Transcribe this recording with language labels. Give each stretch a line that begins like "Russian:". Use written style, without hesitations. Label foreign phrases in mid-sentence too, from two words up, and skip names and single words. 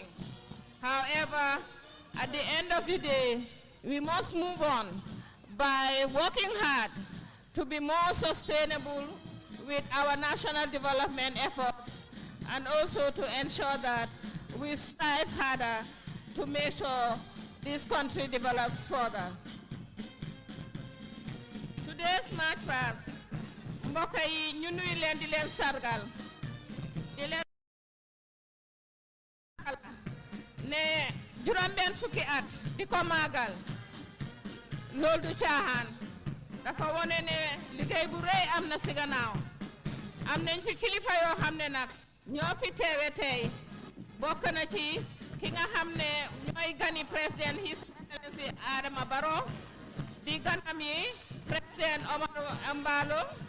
English: However, at the end of the day, we must move on by working hard to be more sustainable with our national development efforts, and also to ensure that we strive harder to make sure this country develops further. Today's March past,
Wolof: mbokk yi ñu nuyu leen di leen sargal di leen ne juróom-benn fukki at di ko màggal loolu du caaxaan dafa wone ne liggéey bu rëy am na si gannaaw am nañ fi kilifa yoo xam ne nag ñoo fi teewe tey bokk na ci ki nga xam ne ñooy gani président
English: His Excellency
Wolof: Adama Barrow di ganam yi président Omar Embalo